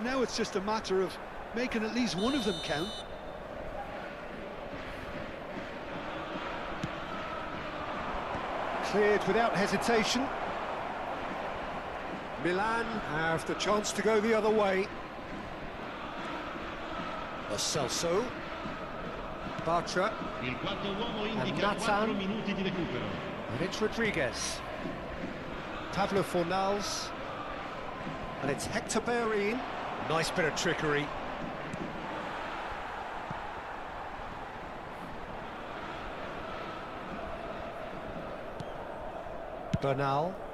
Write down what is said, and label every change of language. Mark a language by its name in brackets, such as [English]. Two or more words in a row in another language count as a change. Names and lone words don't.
[English] Now it's just a matter of making at least one of them count. Cleared without hesitation. Milan have the chance to go the other way. Lo Celso. Bartra. [Italian] Il quarto uomo indica Nathan. 4 minuti di recupero. [English] And it's Rodriguez. Pablo Fornals. And it's Hector Bellerin. Nice bit of trickery. Bernal.